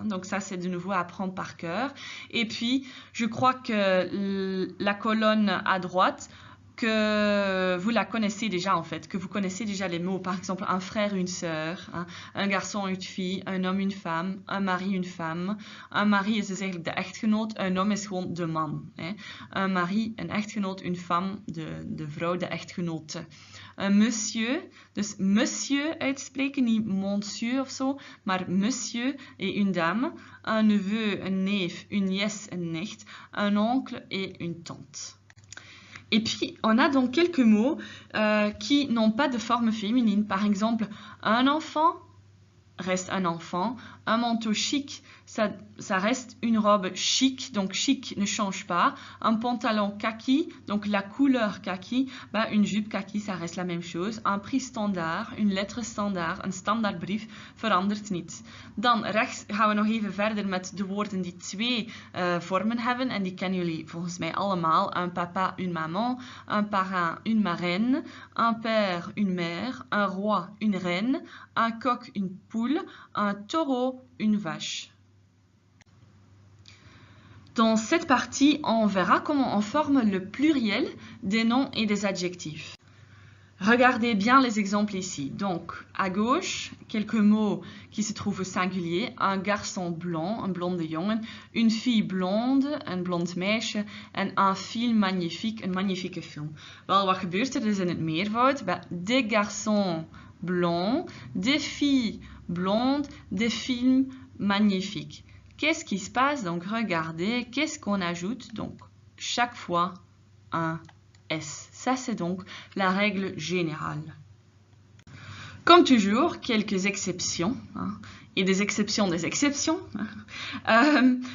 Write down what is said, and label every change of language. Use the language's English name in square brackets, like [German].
[French] Donc, ça, c'est de nouveau à apprendre par cœur. Et puis, je crois que la colonne à droite que vous la connaissez déjà en fait, que vous connaissez déjà les mots. Par exemple, un frère, une sœur, hein, un garçon, une fille, un homme, une femme, un mari, une femme. [Dutch] Un mari is dus eigenlijk de echtgenoot, un homme is gewoon de man. Hè. Un mari, een echtgenoot, une femme, de vrouw, de echtgenote. Un monsieur, dus monsieur uitspreken, niet monsieur of zo, maar monsieur et une dame. Un neveu, een neef, une nièce, een nicht. [French] Un oncle et une tante. Et puis, on a donc quelques mots qui n'ont pas de forme féminine. Par exemple, un enfant reste un enfant. Un manteau chic, ça reste une robe chic. Donc, chic ne change pas. Un pantalon kaki, donc la couleur kaki, bah, une jupe kaki, ça reste la même chose. Un prix standaard, une lettre standaard, [Dutch] een standaardbrief verandert niet. Dan rechts gaan we nog even verder met de woorden die twee vormen hebben. En die kennen jullie volgens mij allemaal. [French] Un papa, une maman. Un parrain, une marraine. Un père, une mère. Un roi, une reine. Un coq, une poule. Un taureau, une vache. Dans cette partie, on verra comment on forme le pluriel des noms et des adjectifs. Regardez bien les exemples ici. Donc, à gauche, quelques mots qui se trouvent au singulier. Un garçon blond, [Dutch] een blonde jongen. [French] Une fille blonde, [Dutch] een blond meisje. En un film magnifique, een magnifieke film. Wel, wat gebeurt er dus in het meervoud? [French] Des garçons blonds, des filles blondes, des films magnifiques. Qu'est-ce qui se passe? Donc, regardez, qu'est-ce qu'on ajoute? Donc, chaque fois, un S. Ça, c'est donc la règle générale. Comme toujours, quelques exceptions, hein, et des exceptions des exceptions. Hein.